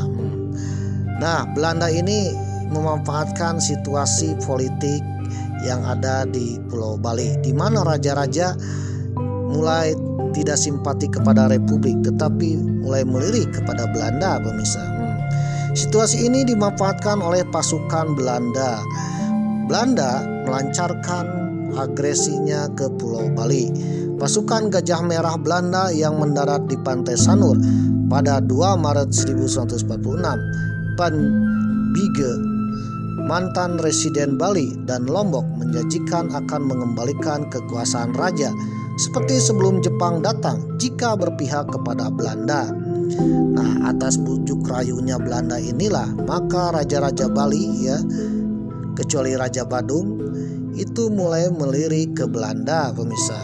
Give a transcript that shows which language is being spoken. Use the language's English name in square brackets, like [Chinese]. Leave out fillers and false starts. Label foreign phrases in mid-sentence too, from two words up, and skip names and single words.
[Indonesian] Nah, Belanda ini memanfaatkan situasi politik yang ada di Pulau Bali, di mana raja-raja mulai tidak simpati kepada Republik tetapi mulai melirik kepada Belanda, pemirsa. Situasi ini dimanfaatkan oleh pasukan Belanda. Belanda melancarkan agresinya ke Pulau Bali. Pasukan Gajah Merah Belanda yang mendarat di Pantai Sanur pada 2 Maret 1946, Van Bige, mantan residen Bali dan Lombok, menjanjikan akan mengembalikan kekuasaan raja seperti sebelum Jepang datang jika berpihak kepada Belanda. Nah, atas bujuk rayunya Belanda inilah maka raja-raja Bali ya, kecuali Raja Badung, itu mulai melirik ke Belanda, pemirsa.